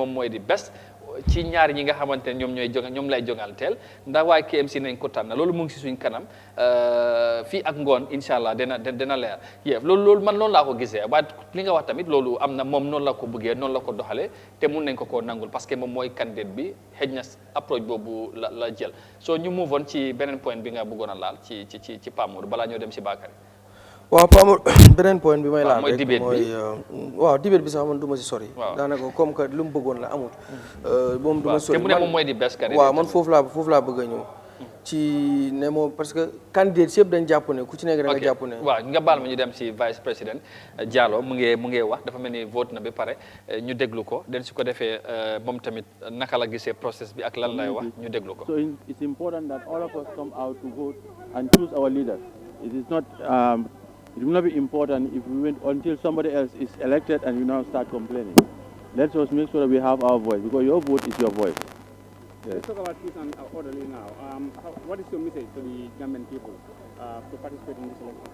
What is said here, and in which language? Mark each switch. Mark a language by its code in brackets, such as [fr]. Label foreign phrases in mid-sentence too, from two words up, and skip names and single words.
[wo] moom mooy di best ci ñaari ñi nga xamante ne ñoom lay jonganteel ndax waa KMC nañ ko tànn loolu mu ngi si suñ kanam fii ak ngoon [ar] إن شاء الله [wo] dina leer yéef loolu man noonu laa ko gisee waaye li nga wax tamit loolu am na moom noonu la ko bëggee noonu la ko doxalee te mun nañ ko nangul [fr] parce que [wo] moom mooy candidat bi xëj na approche boobu la jël soo ñu [en] move on [wo] ci beneen point bi nga bëggoon a laal ci Pa Modou balaa ñoo dem si Bakary. waaw Pa Modou beneen point bi may laal mooy debate bi waaw debate bi sax man du ma si sori. daanaka [fr] comme que [wo] lu mu bëggoon la amut. moom du ma sori te mu ne moom mooy di best candidat. waaw man foofu laa bëgg a ñëw. ci ne moom [fr] parce que [wo] candidat yëpp dañ jàpp ne ku ci nekk da nga jàpp ne. waaw nga baal ma ñu dem si [fr] vice président [wo] Diallo mu ngi wax dafa mel ni vote na ba pare ñu déglu ko den su ko defee moom tamit naka la gisee process bi ak lan lay wax ñu déglu ko. [en] So it's important that all of us come out to vote and choose our leaders. It is not. It will not be important if we wait until somebody else is elected and you now start complaining. Let's just make sure that we have our voice because your vote is your voice. Yes. Let's talk about peace and orderly now. What is your message to the Gambian people to participate in this election?